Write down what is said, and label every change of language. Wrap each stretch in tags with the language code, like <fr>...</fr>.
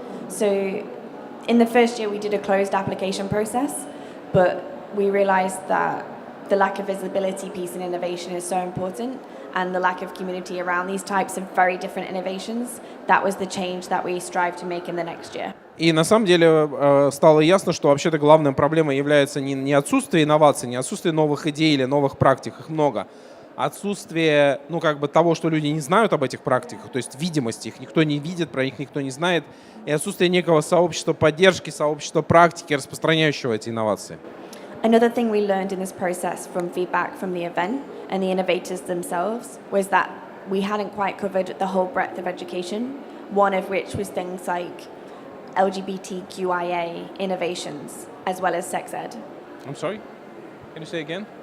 <en>So in the first year, we did a closed application process, but we realized that the lack of visibility piece in innovation is so important, and the lack of community around these types of very different innovations, that was the change that we strive to make in the next year.</en> <ru>И на самом деле стало ясно, что вообще-то главной проблемой является не отсутствие инноваций, не отсутствие новых идей или новых практик, их много, а отсутствие, того, что люди не знают об этих практиках, то есть видимости, их никто не видит, про них никто не знает, и отсутствие некого сообщества поддержки, сообщества практики, распространяющего эти инновации.</ru> <en>Another thing we learned in this process from feedback from the event and the innovators themselves was that we hadn't quite covered the whole breadth of education, one of which was things like LGBTQIA innovations, as well as sex ed. I'm sorry? Can you say again?</en>